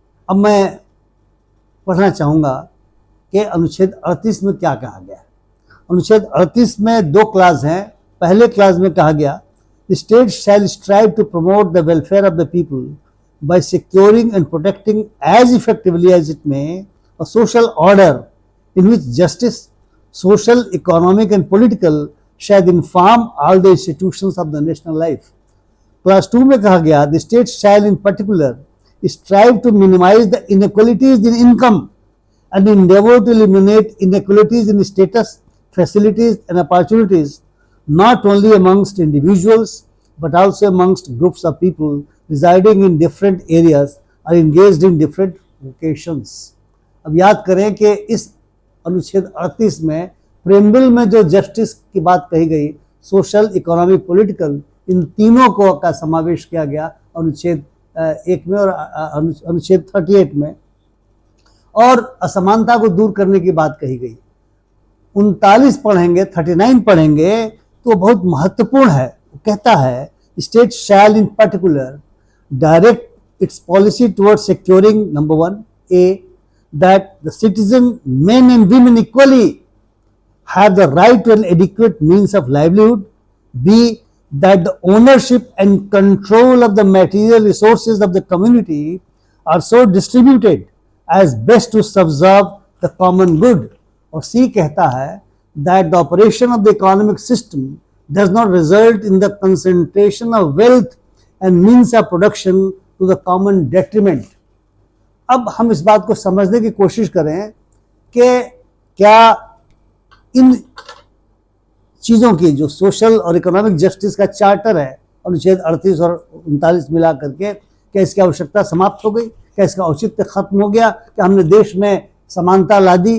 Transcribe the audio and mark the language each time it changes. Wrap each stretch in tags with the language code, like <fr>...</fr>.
<hi>अब मैं पढ़ना चाहूँगा कि अनुच्छेद 38 में क्या कहा गया है। अनुच्छेद 38 में 2 क्लास हैं। पहले क्लास में कहा गया,</hi> <en>The state shall strive to promote the welfare of the people by securing and protecting as effectively as it may a social order in which justice, social, economic and political shall inform all the institutions of the national life.</en> <hi>Class 2 में कहा गया</hi> <en>the state shall in particular strive to minimize the inequalities in income and endeavor to eliminate inequalities in status, facilities and opportunities not only amongst individuals but also amongst groups of people residing in different areas or engaged in different vocations.</en> <hi>अब याद करें कि इस अनुच्छेद 38 में preamble में जो justice की बात कही गई, सोशल, इकोनॉमिक, पॉलिटिकल, इन तीनों को का समावेश किया गया अनुच्छेद 1 में और अनुच्छेद 38 में, और असमानता को दूर करने की बात कही गई। 39 पढ़ेंगे, 39 पढ़ेंगे तो बहुत महत्वपूर्ण है। वो कहता है</hi> <en>State shall in particular direct its policy towards securing, number 1, A, that the citizen, men and women equally, have the right to an adequate means of livelihood. B, that the ownership and control of the material resources of the community are so distributed as best to subserve the common good.</en> <hi>और C कहता है</hi> <en>that the operation of the economic system does not result in the concentration of wealth and means of production to the common detriment.</en> <hi>अब हम इस बात को समझने की कोशिश करें कि क्या इन चीज़ों की जो सोशल और इकोनॉमिक जस्टिस का चार्टर है अनुच्छेद 38 और 39 मिला करके, क्या इसकी आवश्यकता समाप्त हो गई? क्या इसका औचित्य खत्म हो गया? क्या हमने देश में समानता ला दी?</hi>